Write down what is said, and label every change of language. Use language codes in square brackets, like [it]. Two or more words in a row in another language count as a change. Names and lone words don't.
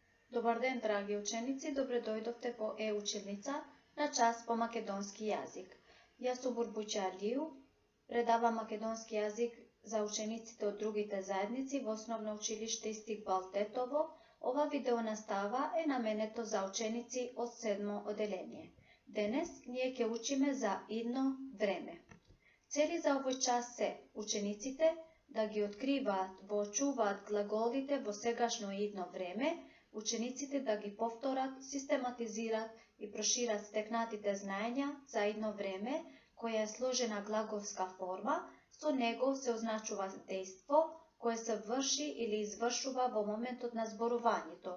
[mk] Добар ден, драги ученици, добро дојдовте по е-училница на час по македонски језик. Ја су Бурбуќа Алију, предавам македонски језик за учениците од другите заедници в основно училиште Istiqbal Тетово. Ова видео настава је наменето за ученици од 7. оделење. Danes ние ќе учиме за идно време. Цели за овој час се учениците да ги откриваат, воочуваат глаголите во сегашно идно време, учениците да ги повторат, систематизират и прошират стекнатите знаења за идно време, која е сложена глаголска форма, со него се означува дејство кое се врши или извршува во моментот на зборувањето.